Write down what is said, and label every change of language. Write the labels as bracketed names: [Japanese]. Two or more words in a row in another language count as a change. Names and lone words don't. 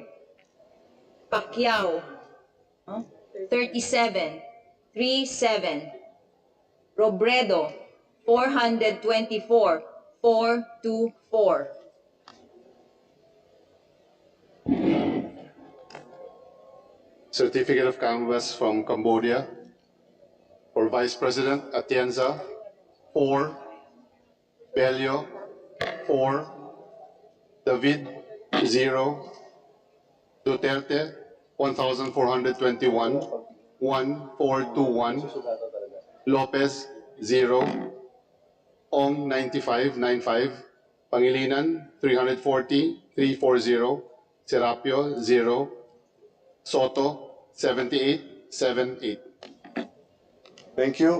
[English] Pacquiao, 3737. Robredo, 424. 424. Certificate of Canvass from Cambodia. For Vice President, Atienza, 4. Belio, 4. David, 0. Duterte, 1,421. 1,421. Lopez, 0. Ong, 9595. Pangilinan, 340. 340. Serapio, 0. Soto, 7878. Thank you.